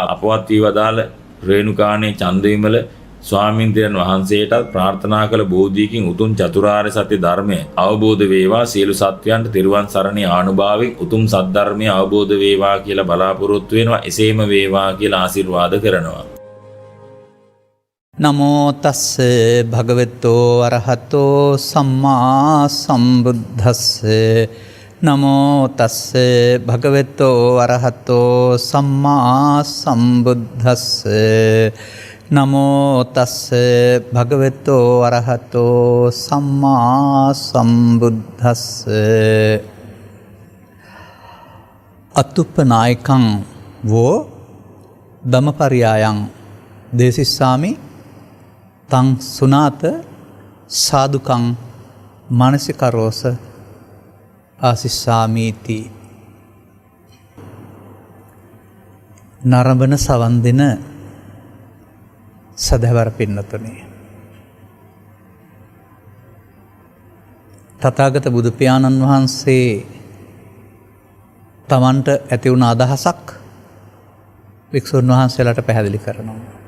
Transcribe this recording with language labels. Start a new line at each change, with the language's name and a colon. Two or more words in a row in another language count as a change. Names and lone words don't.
Sinhala: අපවත් වී වදාළ රේණුකාණේ චන්දවිමල ස්වාමීන්ද්‍රයන් වහන්සේටත් ප්‍රාර්ථනා කළ බෝධියකින් උතුම් චතුරාර්ය සත්‍ය ධර්මය අවබෝධ වේවා. සියලු සත්වයන්ට තෙරුවන් සරණේ ආනුභාවයෙන් උතුම් සද්ධර්මය අවබෝධ වේවා කියලා බලාපොරොත්තු වෙනවා. එසේම වේවා කියලා ආශිර්වාද කරනවා.
Pali: නමෝ තස්ස භගවතෝ අරහතෝ සම්මා සම්බුද්දස්ස. නමෝ තස්ස භගවතෝ අරහතෝ සම්මා සම්බුද්දස්ස. නමෝ තස්ස භගවතෝ අරහතෝ සම්මා සම්බුද්දස්ස. අත්තුප්පනායකං වෝ ධම්මපරියායං දේසිස්සාමි තං සුනාත සාදුකං මානසිකරෝස ආසිස්සාමීති.
Sinhala: නරඹන සවන් දෙන සදහවර පින්නතුනි, තථාගත බුදු පියාණන් වහන්සේ තමන්ට ඇති වුණ අදහසක් වික්ෂුන් වහන්සේලාට පැහැදිලි කරනවා.